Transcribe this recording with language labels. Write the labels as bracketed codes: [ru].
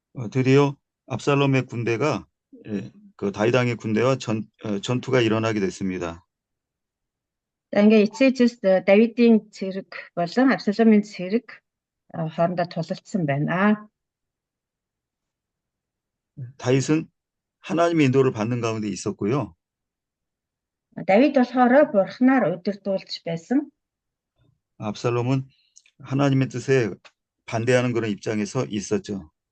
[ko] 드디어 압살롬의 군대가 그 다윗 왕의 군대와 전투가 일어나게 됐습니다. [mn] Ингээ эцээжээс Давидын цэрэг болон Абсаломын цэрэг хоорондоо тулалдсан байна. [ko] 다윗은 하나님의 인도를 받는 가운데 있었고요. [mn] Давид болохоор бурхнаар удирдуулж байсан. [ko] 압살롬은 하나님의 뜻에 반대하는 그런 입장에서 있었죠.